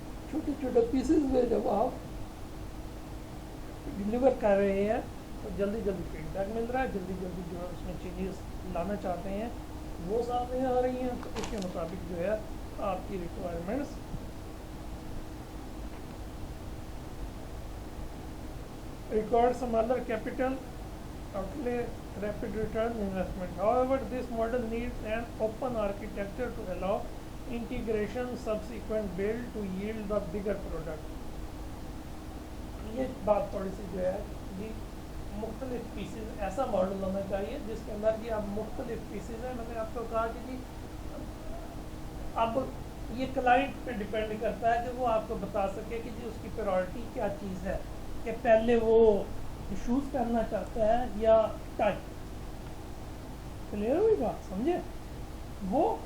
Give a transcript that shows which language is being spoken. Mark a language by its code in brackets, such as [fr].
[hi] छोटे छोटे पीसेस में जब आप डिलीवर कर रहे हैं तो जल्दी जल्दी फीडबैक मिल रहा है, जल्दी जल्दी जो है उसमें चेंजेस लाना चाहते हैं वो सामने आ रही हैं, तो उसके मुताबिक जो है आपकी requirements [en] require smaller capital outlay, rapid return investment. However, this model needs an open architecture to allow integration subsequent build to yield the bigger product. [hi] ये बात थोड़ी सी जो है जी मुख्तलिफ पीसेज ऐसा मॉडल होना चाहिए जिसके अंदर कि आप मुख्तलिफ पीसेज हैं। मैंने आपको कहा कि जी अब ये क्लाइंट पे डिपेंड करता है कि वो आपको बता सके कि जी उसकी प्रायोरिटी क्या चीज़ है, कि पहले वो शूज़ पहनना चाहता है या टाई। क्लियर हुई बात, समझे? वो